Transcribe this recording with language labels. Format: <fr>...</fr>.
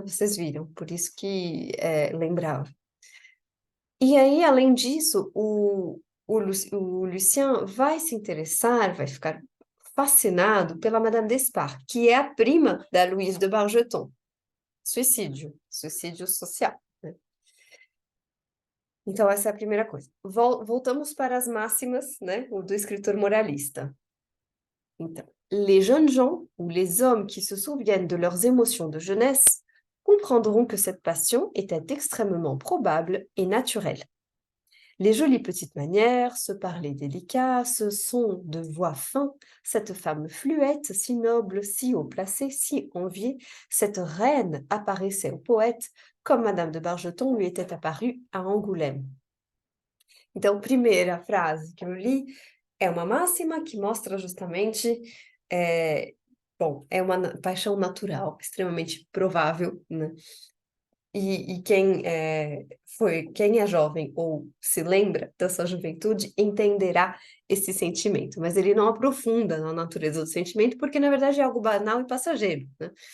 <pt>Vocês viram, por isso que lembrava. E aí, além disso, o Lucien vai se interessar, vai ficar fascinado pela Madame d'Espard, que é a prima da Louise de Bargeton. Suicídio social, né? Então, essa é a primeira coisa. Voltamos para as máximas, né, o do escritor moralista.</pt> <fr>Então, les jeunes gens ou les hommes qui se souviennent de leurs émotions de jeunesse comprendront que cette passion était extrêmement probable et naturelle. Les jolies petites manières, ce parler délicat, ce son de voix fin, cette femme fluette, si noble, si haut placée, si enviée, cette reine apparaissait au poète comme Madame de Bargeton lui était apparue à Angoulême.</fr> <pt>Então, primeira frase que eu li é uma máxima que mostra justamente, é uma paixão natural, extremamente provável, né? E quem é jovem ou se lembra da sua juventude entenderá esse sentimento, mas ele não aprofunda na natureza do sentimento, porque na verdade é algo banal e passageiro, né?</pt>